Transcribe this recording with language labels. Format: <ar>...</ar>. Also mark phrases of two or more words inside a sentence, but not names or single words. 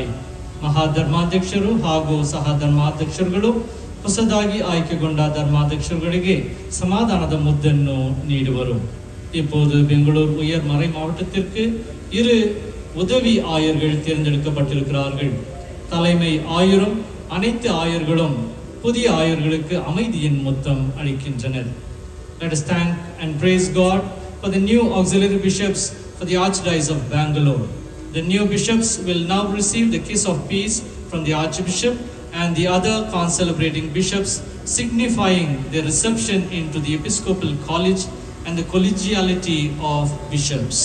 <kn>ಮಹಾಧರ್ಮಾಧ್ಯಕ್ಷರು ಹಾಗೂ ಸಹ ಧರ್ಮಾಧ್ಯಕ್ಷರುಗಳು ಹೊಸದಾಗಿ ಆಯ್ಕೆಗೊಂಡ ಧರ್ಮಾಧ್ಯಕ್ಷರುಗಳಿಗೆ சமாதானದ ಮುದ್ದನ್ನು நீடுವರು.</kn> <ta>இப்போது பெங்களூர் உயர் மறை மாவட்டத்திற்கு 2 உதவி ஆயர்கள் தேர்ந்தெடுக்கப்பட்டிருக்கிறார்கள். தலைமை ஆயரும் அனைத்து ஆயர்களும் புதிய ஆயர்களுக்கு அமைதியின் முத்தம் அளிக்கின்றனர்.</ta> <en>Let us thank and praise God for the new auxiliary bishops for the Archdiocese of Bangalore. The new bishops will now receive the kiss of peace from the Archbishop and the other concelebrating bishops, signifying their reception into the Episcopal College and the collegiality of bishops.</en>